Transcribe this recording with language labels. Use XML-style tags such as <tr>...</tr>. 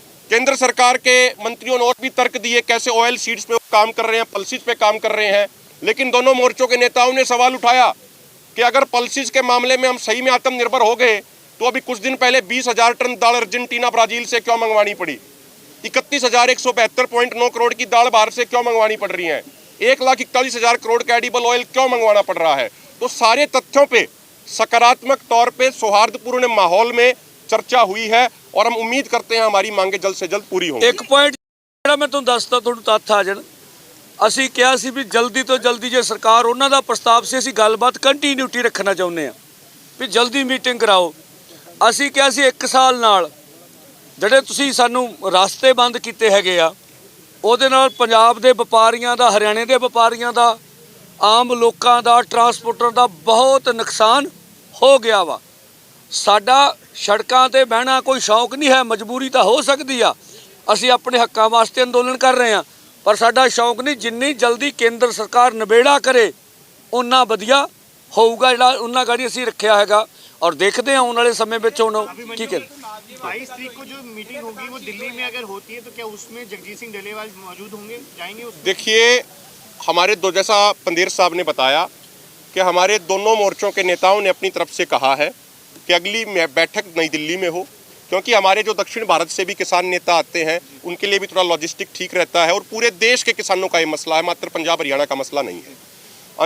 <hi>केंद्र सरकार के मंत्रियों ने और भी तर्क दिए कैसे ऑयल सीड्स पे काम कर रहे हैं, पल्सिस पे काम कर रहे हैं, लेकिन दोनों मोर्चों के नेताओं ने सवाल उठाया कि अगर पल्सिस के मामले में हम सही में आत्मनिर्भर हो गए तो अभी कुछ दिन पहले 20,000 टन दाल अर्जेंटीना ब्राजील से क्यों मंगवानी पड़ी, 31,172.9 करोड़ की दाल बाहर से क्यों मंगवानी पड़ रही है, 1,41,000 करोड़ का एडिबल ऑयल क्यों मंगवाना पड़ रहा है। तो सारे तथ्यों पे सकारात्मक तौर पे सौहार्दपूर्ण माहौल में चर्चा हुई है और हम उम्मीद करते हैं हमारी मांगे जल्द से जल्द पूरी होंगी।</hi> <pa>एक पॉइंट ਜਿਹੜਾ ਮੈਂ ਤੁਹਾਨੂੰ ਦੱਸਦਾ, ਤੁਹਾਨੂੰ ਤੱਥ ਆ ਜਾਣ। ਅਸੀਂ ਕਿਹਾ ਸੀ ਵੀ ਜਲਦੀ ਤੋਂ ਜਲਦੀ ਜੇ ਸਰਕਾਰ ਉਹਨਾਂ ਦਾ ਪ੍ਰਸਤਾਵ ਸੀ, ਅਸੀਂ ਗੱਲਬਾਤ ਕੰਟੀਨਿਊਟੀ ਰੱਖਣਾ ਚਾਹੁੰਦੇ ਆ ਵੀ ਜਲਦੀ ਮੀਟਿੰਗ ਕਰਾਓ। ਅਸੀਂ ਕਿਹਾ ਸੀ 1 ਸਾਲ ਨਾਲ ਜਿਹੜੇ ਤੁਸੀਂ ਸਾਨੂੰ ਰਸਤੇ ਬੰਦ ਕੀਤੇ ਹੈਗੇ ਆ, ਉਹਦੇ ਨਾਲ ਪੰਜਾਬ ਦੇ ਵਪਾਰੀਆਂ ਦਾ, ਹਰਿਆਣੇ ਦੇ ਵਪਾਰੀਆਂ ਦਾ, ਆਮ ਲੋਕਾਂ ਦਾ, ਟਰਾਂਸਪੋਰਟਰ ਦਾ ਬਹੁਤ ਨੁਕਸਾਨ ਹੋ ਗਿਆ ਵਾ। ਸਾਡਾ ਸੜਕਾਂ ਤੇ ਬਹਿਣਾ ਕੋਈ ਸ਼ੌਕ ਨਹੀਂ ਹੈ, ਮਜਬੂਰੀ ਤਾਂ ਹੋ ਸਕਦੀ ਆ, ਅਸੀਂ ਆਪਣੇ ਹੱਕਾਂ ਵਾਸਤੇ ਅੰਦੋਲਨ ਕਰ ਰਹੇ ਹਾਂ, ਪਰ ਸਾਡਾ ਸ਼ੌਕ ਨਹੀਂ। ਜਿੰਨੀ ਜਲਦੀ ਕੇਂਦਰ ਸਰਕਾਰ ਨਿਬੇੜਾ ਕਰੇ ਉਨਾ ਵਧੀਆ ਹੋਊਗਾ, ਜਿਹੜਾ ਉਹਨਾਂ ਗਾੜੀ ਅਸੀਂ ਰੱਖਿਆ ਹੈਗਾ।</pa> <hi>और देखते हैं आने वाले समय में ठीक है। 22 तारीख को जो मीटिंग होगी वो दिल्ली में अगर होती है तो क्या उसमें जगजीत सिंह डलेवाल मौजूद होंगे, जाएंगे उसमें? देखिए, हमारे दो, जैसा पंदेर साहब ने बताया कि हमारे दोनों मोर्चों के नेताओं ने अपनी तरफ से कहा है कि अगली बैठक नई दिल्ली में हो, क्योंकि हमारे जो दक्षिण भारत से भी किसान नेता आते हैं उनके लिए भी थोड़ा लॉजिस्टिक ठीक रहता है और पूरे देश के किसानों का ये मसला है, मात्र पंजाब हरियाणा का मसला नहीं है।</hi>